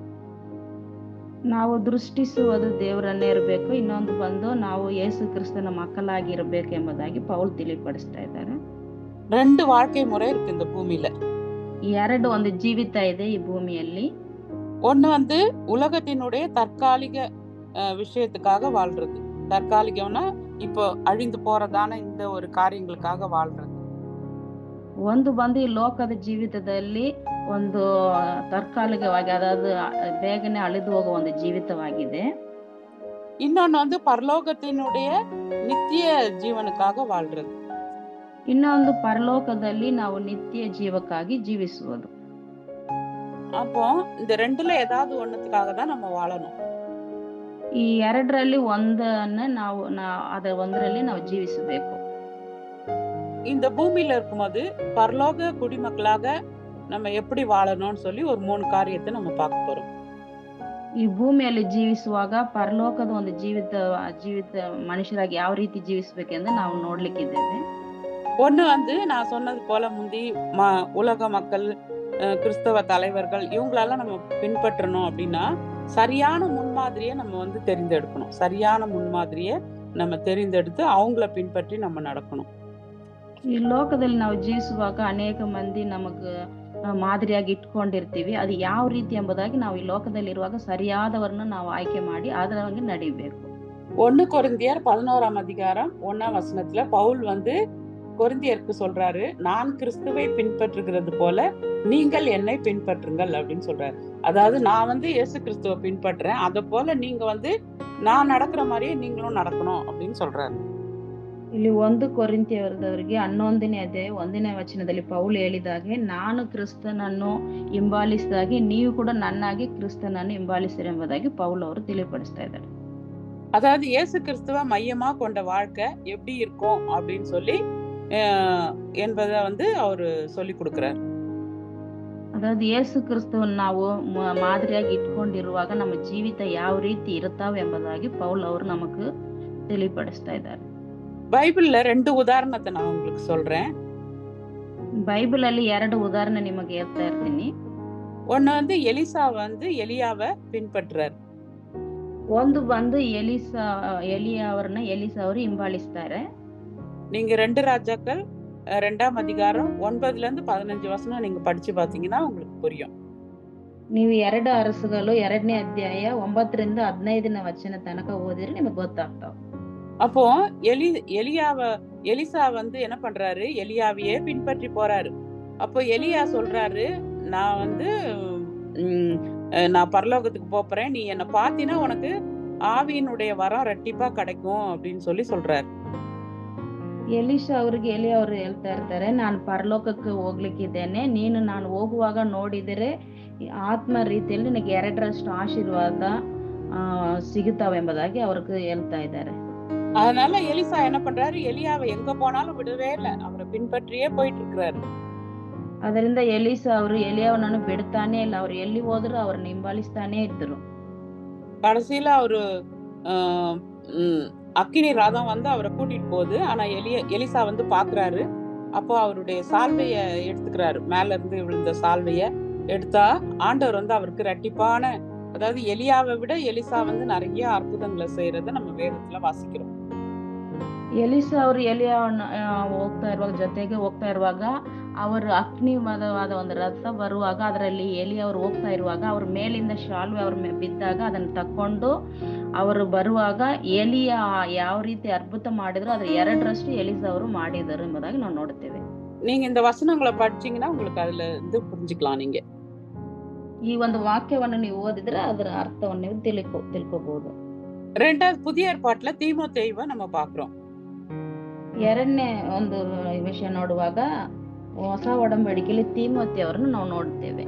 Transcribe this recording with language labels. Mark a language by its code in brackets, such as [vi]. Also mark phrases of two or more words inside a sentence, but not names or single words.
[kn] ನಾವು ದೃಷ್ಟಿಸುವುದು ದೇವರನ್ನೇ ಇರಬೇಕು, ಇನ್ನೊಂದು ಬಂದು ನಾವು ಯೇಸು ಕ್ರಿಸ್ತನ ಮಕ್ಕಳಾಗಿ ಇರಬೇಕು ಎಂಬುದಾಗಿ ಪೌಲ್ ತಿಳಿಪಡಿಸ್ತಾ ಇದ್ದಾರೆ. [ta] 2 வாழ்க்கை முறை இருக்கு இந்த பூமியில. [kn] ಎರಡು ಒಂದು ಜೀವಿತ ಇದೆ ಈ ಭೂಮಿಯಲ್ಲಿ. [ta] ஒண்ணு வந்து உலகத்தினுடைய தற்காலிக விஷயத்துக்காக வாழ்றது. தற்காலிகம்னா இப்போ அழிந்து போறதான இந்த ஒரு காரியங்களுக்காக வாழ்றது. [kn] ಒಂದು ಬಂದು ಈ ಲೋಕದ ಜೀವಿತದಲ್ಲಿ ಒಂದು ತಾತ್ಕಾಲಿಕವಾಗಿ, ಅದಾದ ಬೇಗನೆ ಅಳಿದು ಹೋಗುವ ಒಂದು ಜೀವಿತವಾಗಿದೆ. [ta] இன்னொன்னு வந்து பரலோகத்தினுடைய நித்திய ஜீவனுக்காக வாழ்றது. [kn] ಇನ್ನೊಂದು ಪರಲೋಕದಲ್ಲಿ ನಾವು ನಿತ್ಯ ಜೀವಕ್ಕಾಗಿ ಜೀವಿಸುವುದು. [ta] அப்போ இந்த 2ல ஏதாவது ஒண்ணுத்துக்காக தான் நம்ம வாழணும். [kn] ಈ ಎರಡರಲ್ಲಿ ಒಂದನ್ನ ಅದ ಒಂದರಲ್ಲಿ ನಾವು ಜೀವಿಸಬೇಕು. [ta] இந்த பூமியில இருக்கும்போது பரலோக குடிமக்களாக நம்ம எப்படி வாழணும்னு சொல்லி ஒரு 3 காரியத்தை நம்ம பார்க்க போறோம். [kn] ಈ ಭೂಮಿಯಲ್ಲಿ ಜೀವಿಸುವಾಗ ಪರಲೋಕದ ಒಂದು ಜೀವಿತ ಮನುಷ್ಯರಾಗಿ ಯಾವ ರೀತಿ ಜೀವಿಸಬೇಕೆಂದು ನಾವು ನೋಡ್ಲಿಕ್ಕಿದ್ದೇವೆ. [ta] ஒண்ணு வந்து நான் சொன்னது போல முந்தி உலக மக்கள், கிறிஸ்தவ தலைவர்கள் இவங்களெல்லாம் நம்ம பின்பற்றணும் அப்படின்னா சரியான முன்மாதிரியை நம்ம வந்து தெரிந்தெடுக்கணும். சரியான முன்மாதிரியை நம்ம தெரிந்தெடுத்து அவங்கள பின்பற்றி நம்ம நடக்கணும். [kn] ಈ ಲೋಕದಲ್ಲಿ ನಾವು ಜೀವಿಸುವಾಗ ಅನೇಕ ಮಂದಿ ನಮಗೆ ಮಾದರಿಯಾಗಿ ಇಟ್ಕೊಂಡಿರ್ತೀವಿ. ಅದು ಯಾವ ರೀತಿ ಎಂಬುದಾಗಿ ನಾವು ಈ ಲೋಕದಲ್ಲಿರುವಾಗ ಸರಿಯಾದವರನ್ನು ನಾವು ಆಯ್ಕೆ ಮಾಡಿ ಅದರ ಹಂಗೆ ನಡಿಬೇಕು. [ta] 1 கொரிந்தியர் 11ஆம் அதிகாரம் 1ஆம் வசனத்துல பவுல் வந்து கொரிந்தியருக்கு சொல்றாரு, நான் கிறிஸ்துவை பின்பற்றுகிறது போல நீங்கள் என்னை பின்பற்றுங்கள் அப்படின்னு சொல்றாரு. அதாவது நான் வந்து இயேசு கிறிஸ்துவை பின்பற்றுறேன், அத போல நீங்க வந்து நான் நடக்கிற மாதிரியே நீங்களும் நடக்கணும் அப்படின்னு சொல்றாரு. [kn] ಇಲ್ಲಿ 1 ಕೊರಿಂಥಿಯರದವರಿಗೆ 11ನೇ ಅಧ್ಯಾಯ 1ನೇ ವಚನದಲ್ಲಿ ಪೌಲ್ ಹೇಳಿದಾಗೆ, ನಾನು ಕ್ರಿಸ್ತನನ್ನು ಹಿಂಬಾಲಿಸಿದಾಗೆ ನೀವು ಕೂಡ ನನ್ನಾಗಿ ಕ್ರಿಸ್ತನನ್ನು ಹಿಂಬಾಲಿಸಿರಿ ಎಂಬುದಾಗಿ ಪೌಲ್ ಅವರು ತಿಳಿಪಡಿಸ್ತಾ ಇದ್ದಾರೆ. [ta] அதாவது இயேசு கிறிஸ்துவ மையமா கொண்ட வாழ்க்கை எப்படி இருக்கும் அப்படின்னு சொல்லி என்பதை வந்து அவரு சொல்லி கொடுக்கிறார். [kn] ಅದಾದ ಯೇಸು ಕ್ರಿಸ್ತವನ್ನು ನಾವು ಮಾದರಿಯಾಗಿ ಇಟ್ಕೊಂಡಿರುವಾಗ ನಮ್ಮ ಜೀವಿತ ಯಾವ ರೀತಿ ಇರುತ್ತಾವೆ ಎಂಬುದಾಗಿ ಪೌಲ್ ಅವರು ನಮಗೆ ತಿಳಿಪಡಿಸ್ತಾ ಇದ್ದಾರೆ. [ta] பைபிள்ல 2 உதாரணத்தை நான் உங்களுக்கு சொல்றேன். [kn] ಬೈಬಲ್ ಅಲ್ಲಿ 2 ಉದಾಹರಣೆ ನಿಮಗೆ ಹೇಳ್ತಾ ಇರ್ತೀನಿ. [ta] ஒன்னு வந்து எலிசா வந்து எலியாவை பின்பற்றுறார். [kn] ಒಂದು ಬಂದು ಎಲಿಯಾ ಅವರು ಹಿಂಬಾಲಿಸ್ತಾರೆ. [ta] நீங்க 2 ராஜாக்கள் 2ஆம் அதிகாரம் 9ல இருந்து 15 வசனம் நீங்க படிச்சு பாத்தீங்கன்னா உங்களுக்கு புரியும். [kn] ನೀವು 2 ಅರಸುಗಳು 2ನೇ ಅಧ್ಯಾಯ 9ರಿಂದ 15ನೇ ವಚನ ತನಕ ಓದಿದ್ರೆ ನಿಮಗೆ ಗೊತ್ತಾಗ್ತಾವ. [ta] அப்போ எலிசா வந்து என்ன பண்றாரு, எலியாவையே பின்பற்றி போறாரு. அப்போ எலியா சொல்றாரு, நான் வந்து நான் பரலோகத்துக்கு போறேன், நீ என்ன பாத்தீனா உனக்கு ஆவியினுடைய வரம் ரெட்டிப்பா கிடைக்கும் அப்படின்னு சொல்லி சொல்றாரு. [kn] ಎಲಿಯಾ ಅವರು ಹೇಳ್ತಾ ಇರ್ತಾರೆ, ನಾನು ಪರಲೋಕಕ್ಕೆ ಹೋಗ್ಲಿಕ್ಕಿದ್ದೇನೆ, ನೀನು ನಾನು ಹೋಗುವಾಗ ನೋಡಿದರೆ ಆತ್ಮ ರೀತಿಯಲ್ಲಿ ನಿನಗೆ 2ರಷ್ಟು ಆಶೀರ್ವಾದ ಸಿಗುತ್ತಾವೆ ಎಂಬುದಾಗಿ ಅವ್ರಿಗೆ ಹೇಳ್ತಾ ಇದ್ದಾರೆ. [ta] அதனால எலிசா என்ன பண்றாரு, எலியாவை எங்க போனாலும் விடவே இல்லை, அவரை பின்பற்றியே போயிட்டு இருக்கிறாரு. [kn] ಅದರಿಂದ ಎಲಿಯಾವನನ್ನು ಬಿಡ್ತಾನೆ ಇಲ್ಲ, ಅವ್ರು ಎಲ್ಲಿ ಹೋದ್ರು ಅವ್ರನ್ನ ಹಿಂಬಾಲಿಸ್ತಾನೆ ಇದ್ರು. [ta] கடைசியில அவரு அக்கினி ரதம் வந்து அவரை கூட்டிட்டு போகுது. ஆனா எலிசா வந்து பாக்குறாரு. அப்போ அவருடைய சால்வைய எடுத்துக்கிறாரு. மேல இருந்து விழுந்த சால்வைய எடுத்தா ஆண்டவர் வந்து அவருக்கு ரெட்டிப்பான, அதாவது எலியாவை விட எலிசா வந்து நிறைய அற்புதங்களை செய்யறத நம்ம வேதத்துல வாசிக்கிறோம். [kn] ಎಲಿಸಾ ಅವರು ಎಲಿಯಾವನ್ನ ಜೊತೆಗೆ ಹೋಗ್ತಾ ಇರುವಾಗ ಅವರು ಅಗ್ನಿವಾದ ಒಂದು ರಥ ಬರುವಾಗ ಅದರಲ್ಲಿ ಎಲಿಯಾ ಅವರು ಹೋಗ್ತಾ ಇರುವಾಗ ಅವ್ರ ಮೇಲಿಂದ ಶಾಲ್ವೆ ಅವ್ರ ಬಿದ್ದಾಗ ಅದನ್ನ ತಕೊಂಡು ಅವರು ಬರುವಾಗ ಎಲಿಯಾ ಯಾವ ರೀತಿ ಅದ್ಭುತ ಮಾಡಿದ್ರು ಅದ್ರ 2ರಷ್ಟು ಎಲಿಸಾ ಅವರು ಮಾಡಿದರು ಎಂಬುದಾಗಿ ನಾವು ನೋಡ್ತೇವೆ. [ta] நீங்க இந்த வசனங்களை படிச்சீங்கன்னா உங்களுக்கு அதுல இருந்து புரிஞ்சுக்கலாம். நீங்க [kn] ಈ ಒಂದು ವಾಕ್ಯವನ್ನು ನೀವು ಓದಿದ್ರೆ ಅದರ ಅರ್ಥವನ್ನು ನೀವು ತಿಳ್ಕೋಬಹುದು. [ta] 2வது புதிய ஏற்பாட்டுல தீமோத்தேயுவை நம்ம பாக்குறோம். [kn] 2ನೇ ಒಂದು ವಿಷಯ ನೋಡುವಾಗ ಹೊಸ ಒಡಂಬಡಿಕೆಯಲ್ಲಿ ತೀಮೋಥಿ ಅವರನ್ನು ನಾವು ನೋಡ್ತೇವೆ.